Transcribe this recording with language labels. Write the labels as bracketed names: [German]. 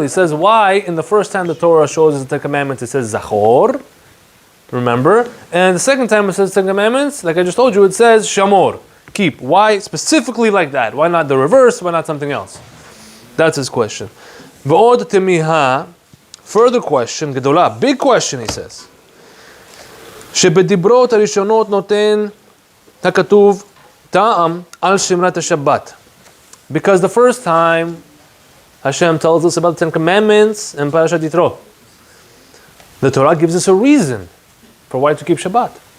[English] He says, why in the first time the Torah shows us the Ten Commandments it says Zachor, remember, and the second time it says Ten Commandments, like I just told you, it says Shamor, keep. Why specifically like that? Why not the reverse? Why not something else? That's his question. V'od temiha, further question, gedolah, big question, he says. [Hebrew] שבדיברות הראשונות נותן הכתוב טעם על שמרת השבת. [English] Because the first time Hashem tells us about the Ten Commandments in Parashat Yitro, the Torah gives us a reason for why to keep Shabbat.